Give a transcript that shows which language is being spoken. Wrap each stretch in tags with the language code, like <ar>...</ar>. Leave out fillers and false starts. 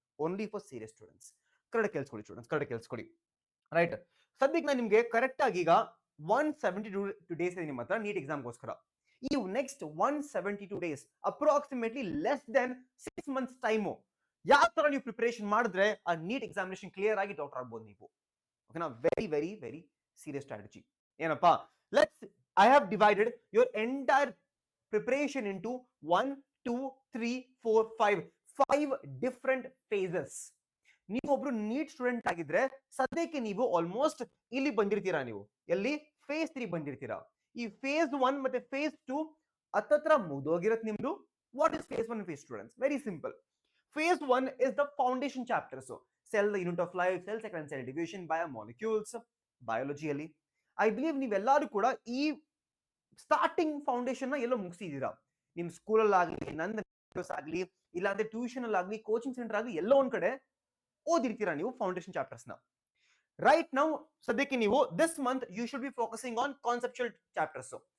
<en>Only for serious students.</en> <kn>Correct ಕೇಳಿಸ್ಕೊಳ್ಳಿ students, correct ಕೇಳಿಸ್ಕೊಳ್ಳಿ. Right, ಸದ್ಯಕ್ಕೆ ನಾನು ನಿಮ್ಗೆ ಕರೆಕ್ಟ್ ಆಗಿ ಈಗ 172 ಡೇಸ್ ಇದೆ ನಿಮ್ಮ ಹತ್ರ ನೀಟ್ ಎಕ್ಸಾಮ್ಗೋಸ್ಕರ.</kn> <en>ಈ next 172 days approximately less than 6 months time.</en> <kn>ಯಾವ ತರ ನೀವು ಪ್ರಿಪರೇಷನ್ ಮಾಡಿದ್ರೆ ಆ ನೀಟ್ ಎಕ್ಸಾಮಿನೇಷನ್ ಕ್ಲಿಯರ್ ಆಗಿ ಡಾಕ್ಟರ್ ಆಗ್ಬೋದು ನೀವು.</kn> <en>ಓಕೆನಾ? Very very very serious strategy. ಏನಪ್ಪಾ? I have divided your entire preparation into 1, 2, 3, 4, 5 different phases.</en> <kn>ನೀವು ಒಬ್ರು ನೀಟ್ ಸ್ಟೂಡೆಂಟ್ ಆಗಿದ್ರೆ ಸದ್ಯಕ್ಕೆ ನೀವು ಆಲ್ಮೋಸ್ಟ್ ಇಲ್ಲಿ ಬಂದಿರ್ತೀರಾ. ನೀವು ಎಲ್ಲಿ? ಫೇಸ್ 3 ಬಂದಿರ್ತೀರಾ. ಈ ಫೇಸ್ 1 ಮತ್ತೆ ಫೇಸ್ 2 ಹತ್ತತ್ರ ಮುಗ್ದೋಗಿರತ್ತೆ ನಿಮ್ದು.</kn> <en>What is phase 1 phase students? Very simple. Phase 1 is the foundation chapters. Cell, the unit of life, cell cycle and cell division, biomolecules, biology. I believe</en> <kn>ನೀವೆಲ್ಲರೂ ಕೂಡ ಈ ಸ್ಟಾರ್ಟಿಂಗ್ ಫೌಂಡೇಶನ್ ನ ಎಲ್ಲೋ ಮುಗಿಸಿದೀರಾ. ನಿಮ್ ಸ್ಕೂಲಲ್ಲಿ ಆಗ್ಲಿ, ನನ್ನ ಆಗ್ಲಿ, ಇಲ್ಲಾಂದ್ರೆ ಟ್ಯೂಷನ್ ಅಲ್ಲಿ ಆಗ್ಲಿ, ಕೋಚಿಂಗ್ ಸೆಂಟರ್ ಆಗ್ಲಿ, ಎಲ್ಲೋ ಒಂದ್ ಕಡೆ ಓದಿರ್ತೀರಾ ನೀವು ಫೌಂಡೇಶನ್ ಚಾಪ್ಟರ್ಸ್ ನ.</kn> <en>right now</en> <kn>ಸದ್ಯಕ್ಕೆ ನೀವು</kn> <en>This month you should be focusing on conceptual chapters.</en>